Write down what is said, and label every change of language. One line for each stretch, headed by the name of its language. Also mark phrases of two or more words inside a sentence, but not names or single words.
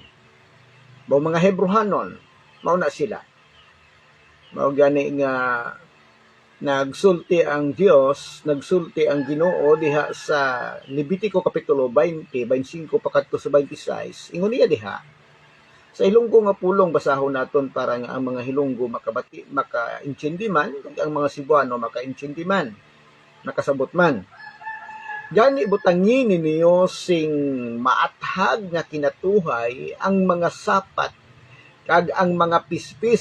Cebuano: Mga Hebrohanon, mauna sila. Mao gani nga nagsulti ang Dios, nagsulti ang Ginoo diha sa Levitico kapitulo 20, 25 pakadto sa 26. Ingon niya diha, sa Hilonggo nga pulong basahon naton para nga ang mga Hilonggo maka-intindi man, ang mga Cebuano maka-intindi man, nakasabot man.
Hiligaynon: Gani butangin ninyo sing maathag nga kinatuhay ang mga sapat kag ang mga pispis.